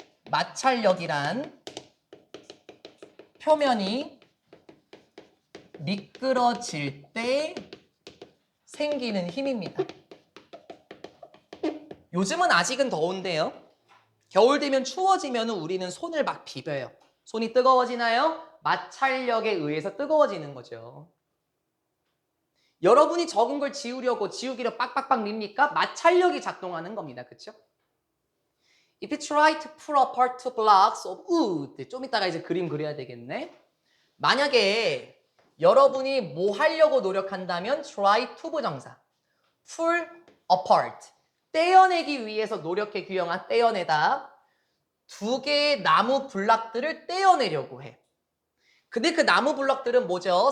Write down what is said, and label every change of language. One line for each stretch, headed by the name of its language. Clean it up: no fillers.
Korean: 마찰력이란 표면이 미끄러질 때 생기는 힘입니다. 요즘은 아직은 더운데요. 겨울 되면 추워지면 우리는 손을 막 비벼요. 손이 뜨거워지나요? 마찰력에 의해서 뜨거워지는 거죠. 여러분이 적은 걸 지우려고 지우개로 빡빡빡 밉니까? 마찰력이 작동하는 겁니다. 그렇죠?
English: If you try to pull apart two blocks of wood,
Korean: 좀 이따가 이제 그림 그려야 되겠네. 만약에 여러분이 뭐 하려고 노력한다면 try to 부정사, pull apart, 떼어내기 위해서 노력해 규영아, 떼어내다. 두 개의 나무 블락들을 떼어내려고 해. 근데 그 나무 블럭들은 뭐죠?